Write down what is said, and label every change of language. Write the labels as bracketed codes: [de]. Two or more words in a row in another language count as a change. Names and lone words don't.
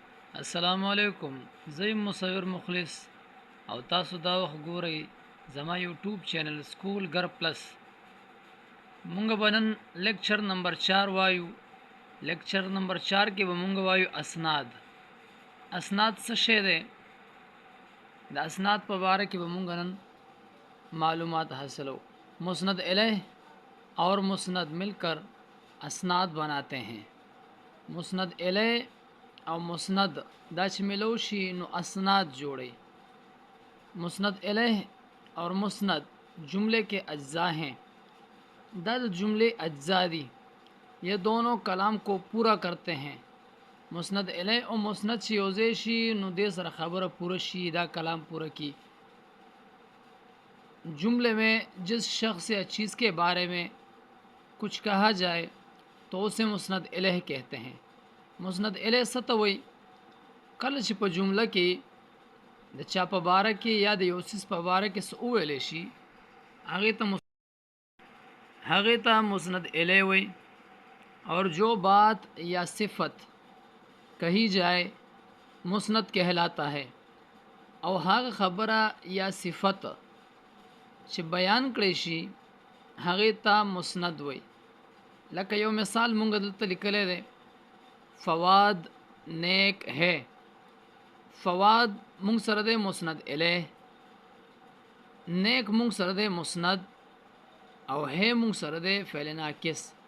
[ps] अस्सलामुअलैकुम ज़ई मुसविर मुखलिस او تاسو دا وخت ګورئ زما یوټیوب چینل سکول گر پلس. مونږ بنن لیکچر نمبر 4 وایو. لیکچر نمبر 4 کې به مونږ وایو اسناد. اسناد څه شی دی؟ د اسناد په باره کې به مونږ نن معلومات حاصلو. [ur] مسند الیہ اور مسند ملकर اسناد بناتے ہیں. [ps] مسند الیہ او مسند دا چې ملو شي نو اسناد جوړي. [ur] مسند الیہ اور مسند جملے کے اجزاء ہیں. [ps] دد جملے اجزاء دی، [ur] یہ دونوں کلام کو پورا کرتے ہیں. [ps] مسند الیہ اور مسند چې یوځای شي نو دې سره خبره پوره شي، دا کلام پورا کی. [ur] جملے میں جس شخص یا چیز کے بارے میں کچھ کہا جائے تو اسے مسند الیہ کہتے ہیں. [ps] مسند الیہ ستوي کله چې په جمله کې د چا په باره کې یا د یو څیز په باره کې څه وویلی شي هغې ته مسند الیہ وي. [ur] اور جو بات یا صفت کہی جائے مسند کہلاتا ہے. [ps] او هغه خبره یا صفت چې بیان کړی شي هغې ته مسند وي. لکه یو مثال مونږ دلته لیکلی دی، فواد [ur] نیک ہے. [ps] فواد مونږ سره دی مسند الیہ، نیک مونږ سره دی مسند، او ہے مونږ سره دی فعل ناقص.